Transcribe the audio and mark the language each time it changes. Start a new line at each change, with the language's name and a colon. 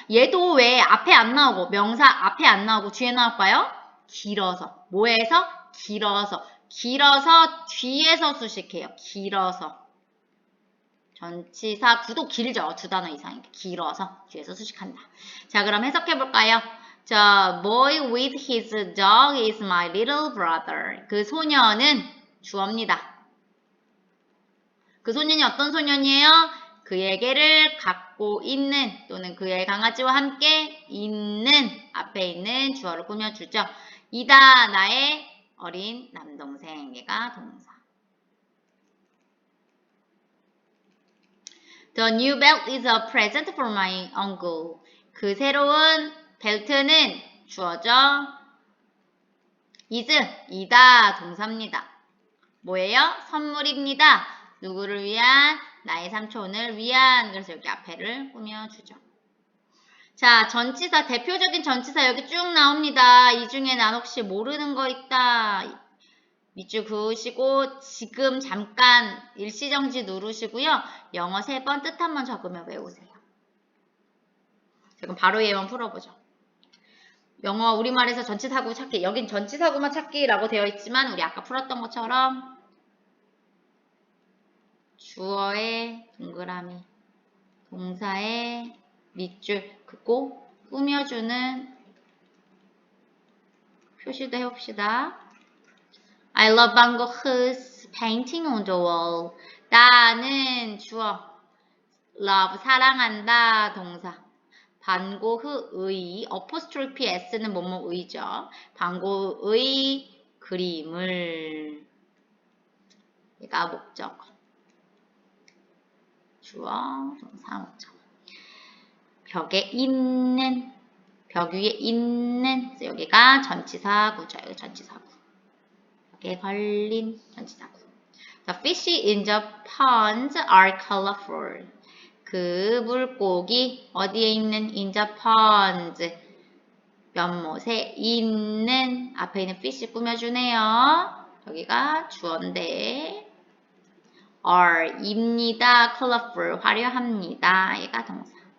Korean: 얘도 왜 앞에 안 나오고 명사 앞에 안 나오고 뒤에 나올까요? 길어서. 뭐해서? 길어서. 길어서 뒤에서 수식해요. 길어서. 전치사 구도 길죠. 두 단어 이상 이렇게 길어서 뒤에서 수식한다. 자, 그럼 해석해 볼까요?
English: The boy with his dog is my little brother.
Korean: 그 소년은 주어입니다. 그 소년이 어떤 소년이에요? 그의 개를 갖고 있는 또는 그의 강아지와 함께 있는 앞에 있는 주어를 꾸며주죠. 이다 나의 어린 남동생. 얘가 동사.
English: The new belt is a present for my uncle.
Korean: 그 새로운 벨트는 주어죠. is, 이다 동사입니다. 뭐예요? 선물입니다. 누구를 위한? 나의 삼촌을 위한. 그래서 여기 앞에를 꾸며주죠. 자, 전치사, 대표적인 전치사 여기 쭉 나옵니다. 이 중에 난 혹시 모르는 거 있다. 밑줄 그으시고 지금 잠깐 일시정지 누르시고요. 영어 3번 뜻 한번 적으며 외우세요. 지금 바로 얘만 풀어보죠. 영어 우리말에서 전치사구 찾기. 여긴 전치사구만 찾기라고 되어 있지만 우리 아까 풀었던 것처럼 주어의 동그라미, 동사의 밑줄 긋고 꾸며주는 표시도 해봅시다.
English: I love Van Gogh's painting on the wall.
Korean: 나는 주어. love 사랑한다 동사. 반고흐의 어포스트로피 s는 뭐뭐의죠. 반고의 그림을. 얘가 목적. 주어 동사 목적. 벽에 있는. 벽 위에 있는. 그래서 여기가 전치사구죠. 여기 전치사구. 벽에 걸린 전치사구.
English: The fish in the ponds are colorful.
Korean: 그 물고기 어디에 있는
English: in the ponds
Korean: 연못에 있는 앞에 있는 fish 꾸며주네요. 여기가 주어인데 are 입니다. colorful 화려합니다. 얘가 동사.